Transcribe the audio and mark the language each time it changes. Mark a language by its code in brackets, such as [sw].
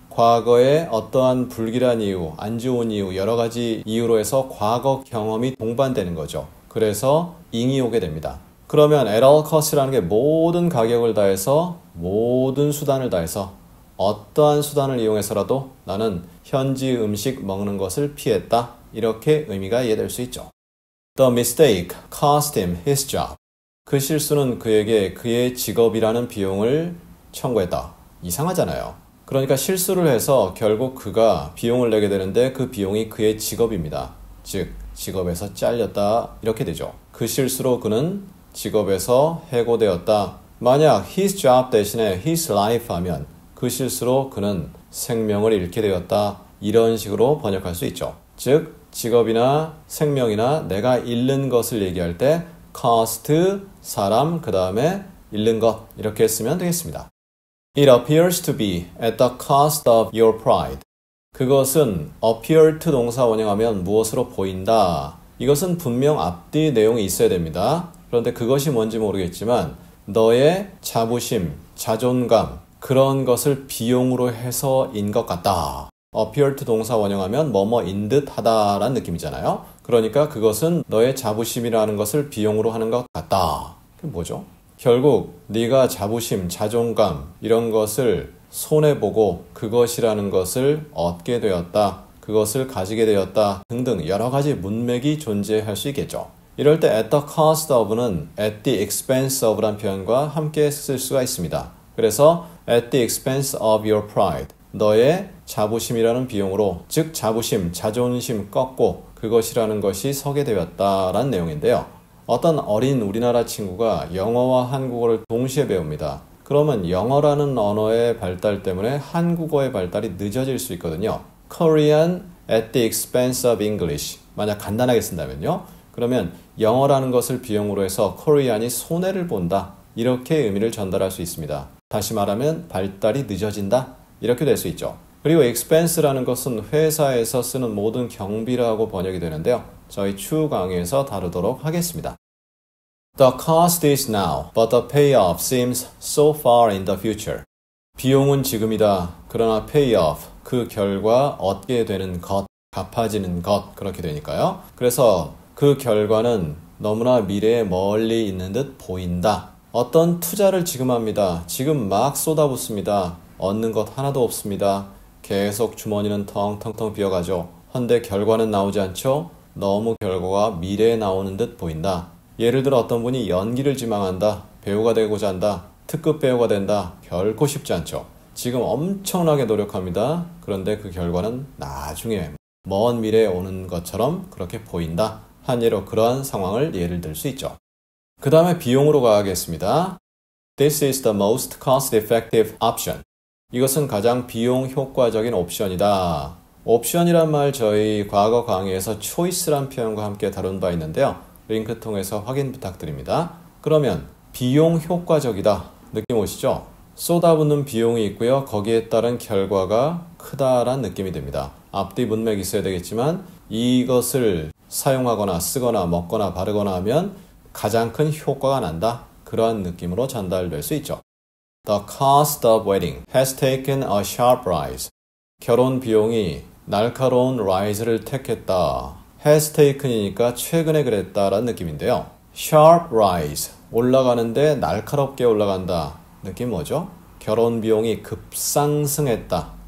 [ko] 과거에 어떠한 불길한 이유, 안 좋은 이유, 여러 가지 이유로 해서 과거 경험이 동반되는 거죠. 그래서 ing이 오게 됩니다. 그러면 [en] at all cost [ko] 라는 게 모든 가격을 다해서 모든 수단을 다해서 어떠한 수단을 이용해서라도 나는 현지 음식 먹는 것을 피했다. 이렇게 의미가 이해될 수 있죠. [en] The mistake cost him his job. [ko] 그 실수는 그에게 그의 직업이라는 비용을 청구했다. 이상하잖아요. 그러니까 실수를 해서 결국 그가 비용을 내게 되는데 그 비용이 그의 직업입니다. 즉 직업에서 잘렸다 이렇게 되죠. 그 실수로 그는 직업에서 해고되었다. 만약 [en] his job [ko] 대신에 [en] his life [ko] 하면 그 실수로 그는 생명을 잃게 되었다. 이런 식으로 번역할 수 있죠. 즉 직업이나 생명이나 내가 잃는 것을 얘기할 때 cost, 사람, 그 다음에 잃는 것 이렇게 쓰면 되겠습니다. [en] It appears to be at the cost of your pride. [ko] 그것은 [en] appear to [ko] 동사 원형하면 무엇으로 보인다. 이것은 분명 앞뒤 내용이 있어야 됩니다. 그런데 그것이 뭔지 모르겠지만 너의 자부심, 자존감 그런 것을 비용으로 해서인 것 같다. [en] appear to [ko] 동사 원형하면 뭐뭐인 듯 하다라는 느낌이잖아요. 그러니까 그것은 너의 자부심이라는 것을 비용으로 하는 것 같다. 그게 뭐죠? 결국 네가 자부심, 자존감 이런 것을 손해보고 그것이라는 것을 얻게 되었다. 그것을 가지게 되었다. 등등 여러 가지 문맥이 존재할 수 있겠죠. 이럴 때 [en] at the cost of [ko] 는 [en] at the expense of [ko] 란 표현과 함께 쓸 수가 있습니다. 그래서 [en] at the expense of your pride. [ko] 너의 자부심이라는 비용으로 즉 자부심, 자존심 꺾고 그것이라는 것이 서게 되었다라는 내용인데요. 어떤 어린 우리나라 친구가 영어와 한국어를 동시에 배웁니다. 그러면 영어라는 언어의 발달 때문에 한국어의 발달이 늦어질 수 있거든요. [en] Korean at the expense of English. [ko] 만약 간단하게 쓴다면요. 그러면 영어라는 것을 비용으로 해서 코리안이 손해를 본다. 이렇게 의미를 전달할 수 있습니다. 다시 말하면 발달이 늦어진다. 이렇게 될 수 있죠. 그리고 expense라는 것은 회사에서 쓰는 모든 경비라고 번역이 되는데요. 저희 추후 강의에서 다루도록 하겠습니다. [en] The cost is now, but the payoff seems so far in the future. [ko] 비용은 지금이다. 그러나 payoff, 그 결과 얻게 되는 것, 갚아지는 것 그렇게 되니까요. 그래서 그 결과는 너무나 미래에 멀리 있는 듯 보인다. 어떤 투자를 지금 합니다. 지금 막 쏟아붓습니다. 얻는 것 하나도 없습니다. 계속 주머니는 텅텅텅 비어가죠. 헌데 결과는 나오지 않죠? 너무 결과가 미래에 나오는 듯 보인다. 예를 들어 어떤 분이 연기를 지망한다. 배우가 되고자 한다. 특급 배우가 된다. 결코 쉽지 않죠. 지금 엄청나게 노력합니다. 그런데 그 결과는 나중에 먼 미래에 오는 것처럼 그렇게 보인다. 한 예로 그러한 상황을 예를 들 수 있죠. 그 다음에 비용으로 가겠습니다. [en] This is the most cost-effective option. [ko] 이것은 가장 비용 효과적인 옵션이다. 옵션이란 말 저희 과거 강의에서 choice란 표현과 함께 다룬 바 있는데요. 링크 통해서 확인 부탁드립니다. 그러면 비용 효과적이다. 느낌 오시죠? 쏟아붓는 비용이 있고요. 거기에 따른 결과가 크다란 느낌이 됩니다. 앞뒤 문맥이 있어야 되겠지만 이것을 사용하거나 쓰거나 먹거나 바르거나 하면 가장 큰 효과가 난다. 그러한 느낌으로 전달될 수 있죠. [en] The cost of wedding has taken a sharp rise. [ko] 결혼 비용이 날카로운 rise를 택했다. [en] has taken [ko] 이니까 최근에 그랬다라는 느낌인데요. [en] sharp rise, [ko] 올라가는데 날카롭게 올라간다. 느낌 뭐죠? 결혼 비용이 급상승했다.